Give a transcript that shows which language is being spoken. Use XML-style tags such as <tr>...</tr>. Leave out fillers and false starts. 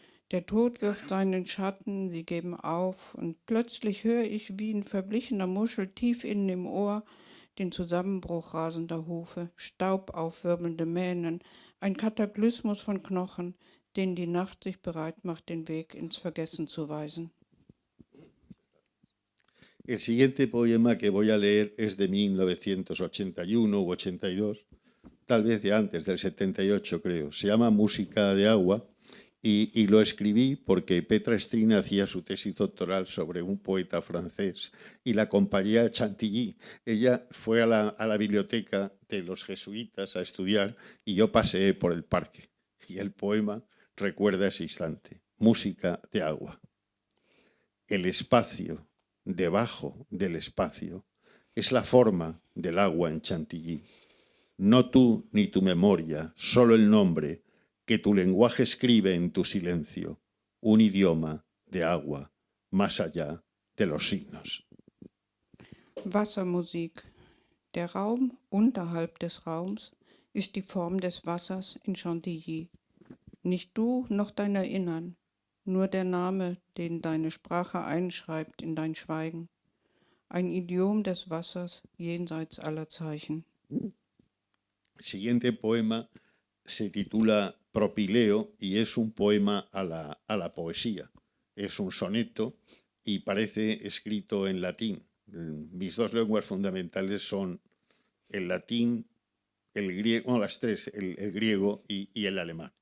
<de>Der Tod wirft seinen Schatten, sie geben auf, und plötzlich höre ich wie in verblichener Muschel tief innen im Ohr den Zusammenbruch rasender Hufe, staubaufwirbelnde Mähnen, ein Kataklysmus von Knochen, denen die Nacht sich bereit macht, den Weg ins Vergessen zu weisen.</de> <es>El siguiente poema que voy a leer es de 1981 u 82, tal vez de antes, del 78 creo. Se llama Música de agua y lo escribí porque Petra Strina hacía su tesis doctoral sobre un poeta francés y la acompañé a Chantilly. Ella fue a la biblioteca de los jesuitas a estudiar y yo paseé por el parque. Y el poema recuerda ese instante. Música de agua. El espacio debajo del espacio es la forma del agua en Chantilly. No tú ni tu memoria, solo el nombre que tu lenguaje escribe en tu silencio, un idioma de agua más allá de los signos.</es> <de>Wassermusik. Der Raum unterhalb des Raums ist die Form des Wassers in Chantilly. Nicht du noch dein Erinnern, nur der Name, den deine Sprache einschreibt in dein Schweigen. Ein Idiom des Wassers jenseits aller Zeichen.</de> <es>El siguiente poema se titula Propileo y es un poema a la poesía. Es un soneto y parece escrito en latín. Mis dos lenguas fundamentales son el latín, el griego, bueno, las tres, el griego y el alemán.</es>